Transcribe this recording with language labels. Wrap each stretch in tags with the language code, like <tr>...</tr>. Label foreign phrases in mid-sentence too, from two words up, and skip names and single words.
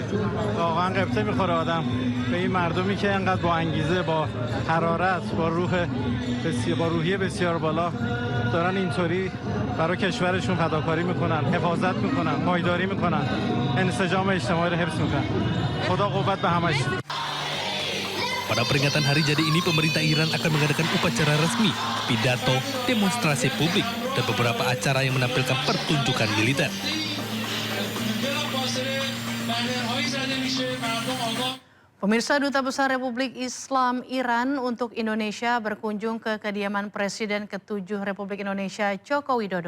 <fa>واقعا قبطه میخوره آدم به این مردمی که انقدر با انگیزه، با حرارت، با روحیه بسیار بالا دارن اینطوری برای کشورشون فداکاری میکنن، حفاظت میکنن، پایداری میکنن، انسجام اجتماعی رو حفظ میکنن. خدا قوت به همش.</fa> <id>Pada peringatan hari jadi ini, pemerintah Iran akan mengadakan upacara resmi, pidato, demonstrasi publik, dan beberapa acara yang menampilkan pertunjukan militer. Pemirsa, Duta Besar Republik Islam Iran untuk Indonesia berkunjung ke kediaman Presiden ke-7 Republik Indonesia Joko Widodo.</id>